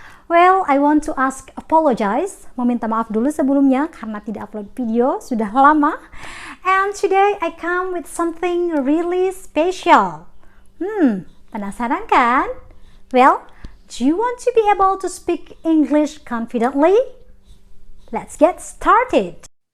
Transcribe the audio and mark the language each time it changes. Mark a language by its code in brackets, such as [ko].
[en] Well, I want to apologize. [id] Meminta maaf dulu sebelumnya karena tidak upload video sudah lama. [en] And today I come with something really special. [id] Penasaran kan? [en] Well, do you want to be able to speak English confidently? Let's get started.